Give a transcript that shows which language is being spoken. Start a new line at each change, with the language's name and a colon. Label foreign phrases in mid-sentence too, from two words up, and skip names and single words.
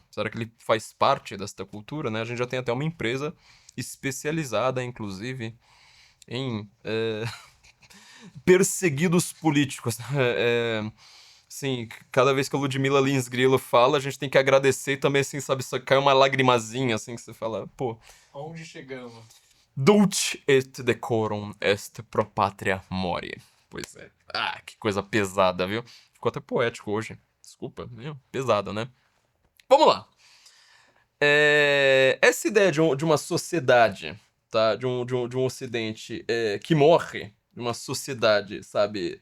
Portuguese: Será que ele faz parte desta cultura, né? A gente já tem até uma empresa especializada, inclusive, em perseguidos políticos. Sim, cada vez que a Ludmila Lins Grilo fala, a gente tem que agradecer e também, assim, sabe, só cai uma lagrimazinha, assim, que você fala, pô... Onde chegamos?
Latin: Dulce et decorum est pro patria mori.
Portuguese: Pois é. Ah, que coisa pesada, viu? Ficou até poético hoje. Desculpa, viu? Pesada, né? Vamos lá. Essa ideia de uma sociedade, tá? De um ocidente que morre, de uma sociedade, sabe?